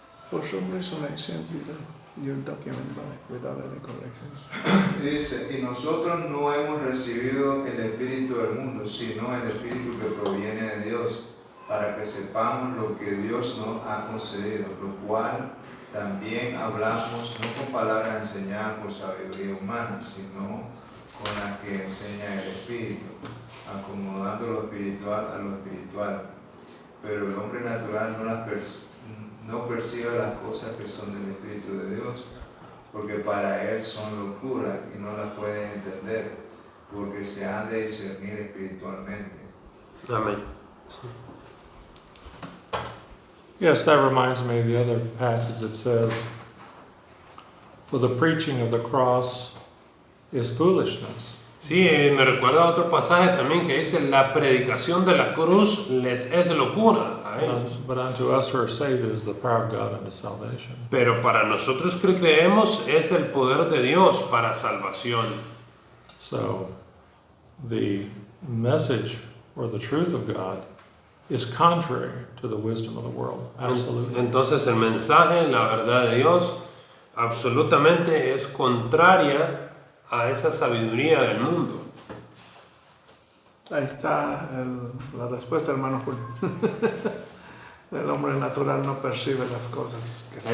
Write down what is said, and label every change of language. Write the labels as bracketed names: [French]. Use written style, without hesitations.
[English] For some reason I sent you your document back without any corrections. [Spanish] Dice, y nosotros no hemos recibido el espíritu del mundo, sino el espíritu que proviene de Dios, para que sepamos lo que Dios nos ha concedido, lo cual también hablamos no con palabras enseñadas por sabiduría humana, sino con las que enseña el Espíritu, acomodando lo espiritual a lo espiritual. Pero el hombre natural no percibe las cosas que son del Espíritu de Dios, porque para él son locura y no las puede entender, porque se han de discernir espiritualmente. Amén. Sí. [English] Yes, that reminds me of the other passage that says, for the preaching of the cross is foolishness. [Spanish] Sí, me recuerda a otro pasaje también que dice, la predicación de la cruz les es locura a ellos. [English] But unto us who are saved is the power of God unto salvation. [Spanish] Pero para nosotros que creemos es el poder de Dios para salvación. [English] So the message or the truth of God is contrary to the wisdom of the world. Absolutely. [Spanish] Entonces el mensaje, la verdad de Dios, absolutamente es contraria a esa sabiduría del mundo. Ahí está la respuesta, hermano Julio. El hombre natural no percibe las cosas que son.